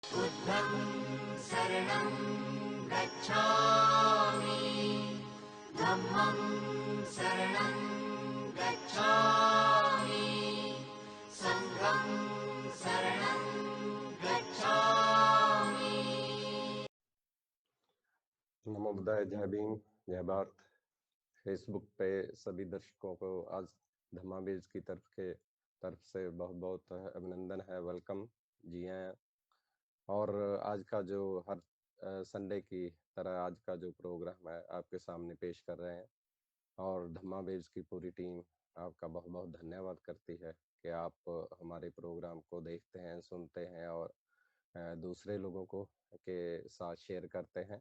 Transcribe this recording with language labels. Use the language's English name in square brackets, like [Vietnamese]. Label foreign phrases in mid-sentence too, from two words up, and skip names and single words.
[Pali] बुद्धं शरणं गच्छामि, धम्मं शरणं गच्छामि, संघं शरणं गच्छामि। [Hindi] नमो बुद्धाय, जय भीम, जय भारत। फेसबुक पे सभी दर्शकों को आज धम्माबीज की तरफ से बहुत बहुत अभिनंदन है, वेलकम जी हैं। और आज का जो हर संडे की तरह आज का जो प्रोग्राम है आपके सामने पेश कर रहे हैं, और धम्माबीज की पूरी टीम आपका बहुत बहुत धन्यवाद करती है कि आप हमारे प्रोग्राम को देखते हैं, सुनते हैं और दूसरे लोगों को के साथ शेयर करते हैं।